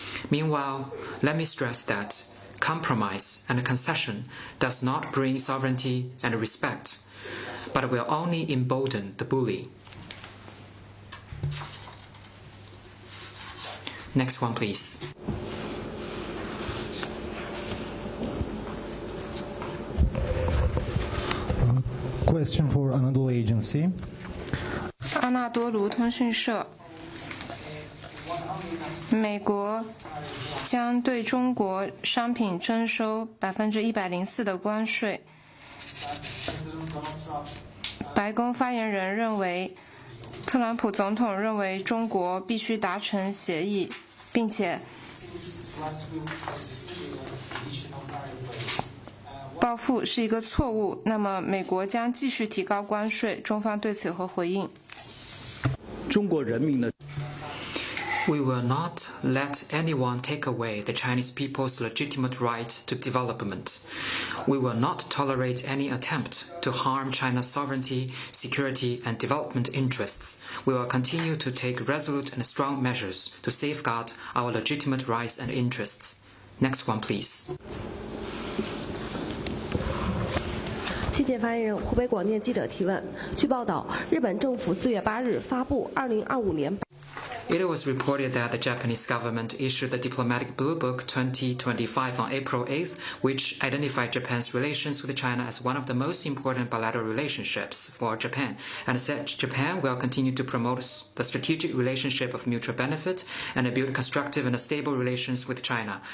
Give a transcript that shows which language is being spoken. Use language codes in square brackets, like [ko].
[en] Meanwhile, let me stress that compromise and concession does not bring sovereignty and respect, but will only embolden the bully. Next one, please. Question for Anadolu Agency. [zh] 阿纳多卢通讯社，美国将对中国商品征收104%的关税。白宫发言人认为，特朗普总统认为中国必须达成协议，并且报复是一个错误。那么，美国将继续提高关税，中方对此有何回应？中国人民的。 [en] We will not let anyone take away the Chinese people's legitimate right to development. We will not tolerate any attempt to harm China's sovereignty, security, and development interests. We will continue to take resolute and strong measures to safeguard our legitimate rights and interests. Next one, please. [zh] 谢谢发言人。湖北广电记者提问：据报道，日本政府4月8日发布2025年。 [en] It was reported that the Japanese government issued the Diplomatic Blue Book 2025 on April 8th, which identified Japan's relations with China as one of the most important bilateral relationships for Japan, and said Japan will continue to promote the strategic relationship of mutual benefit and build constructive and stable relations with China.